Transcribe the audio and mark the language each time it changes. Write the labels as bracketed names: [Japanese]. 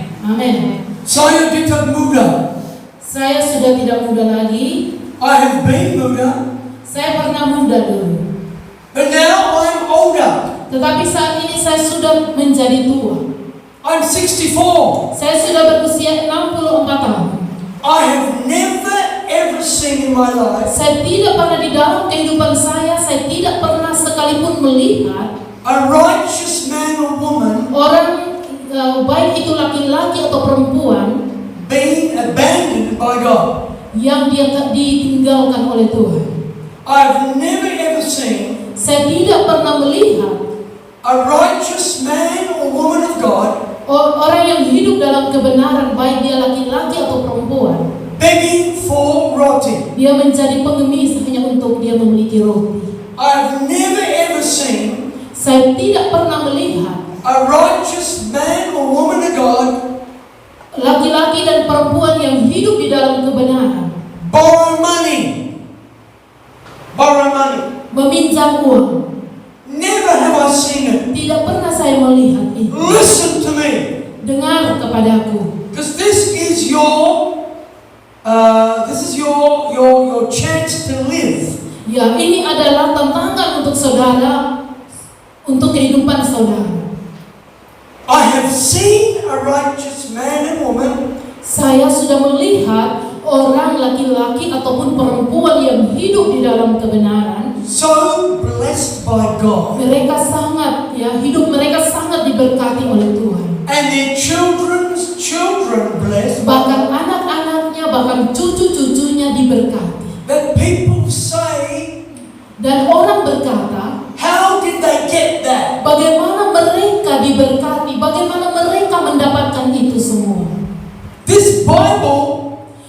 [Indonesian] Amin. Saya tidak muda. Saya sudah tidak muda lagi. [English] I have been [Indonesian] muda, Saya pernah muda dulu, [English] but now I'm older. [Indonesian] tetapi saat ini saya sudah menjadi tua. [English] I'm 64. [Indonesian] Saya sudah berusia 64 tahun. [English] I have never ever seen in my life [Indonesian] Saya tidak pernah di dalam kehidupan saya tidak pernah sekalipun melihat [English] a righteous man or woman [Indonesian] orang baik itu laki-laki atau perempuan [English] being abandoned by God. [Indonesian] yang dia ditinggalkan oleh Tuhan. [English] I've never ever seen [Indonesian] Saya tidak pernah melihat [English] a righteous man or woman of God [Indonesian] orang yang hidup dalam kebenaran, baik dia laki-laki atau perempuan, [English] begging for [Indonesian] roti. dia menjadi pengemis hanya untuk dia memiliki roti. [English] I've never ever seen [Indonesian] Saya tidak pernah melihat [English] a righteous man or woman of God [Indonesian] laki-laki dan perempuan yang hidup di dalam kebenaran [English] borrow money. [Indonesian] meminjam uang. [English] Never have I seen it. [Indonesian] Tidak pernah saya melihat itu. [English] Listen to me, [Indonesian] Dengar kepadaku, [English] because this is your chance to live. [Indonesian] ya ini adalah tantangan untuk saudara, untuk kehidupan saudara. [English] I have seen a righteous man and woman [Indonesian] Saya sudah melihat orang laki-laki ataupun perempuan yang hidup di dalam kebenaran. [English] so blessed by God, [Indonesian] Mereka sangat, hidup mereka sangat diberkati oleh Tuhan. [English] and their children's children blessed. [Indonesian] Bahkan anak-anaknya, bahkan cucu-cucunya diberkati. [English] That people say, [Indonesian] Dan orang berkata, [English] how did they get that? [Indonesian] bagaimana mereka diberkati, bagaimana mereka mendapatkan itu semua. [English] This Bible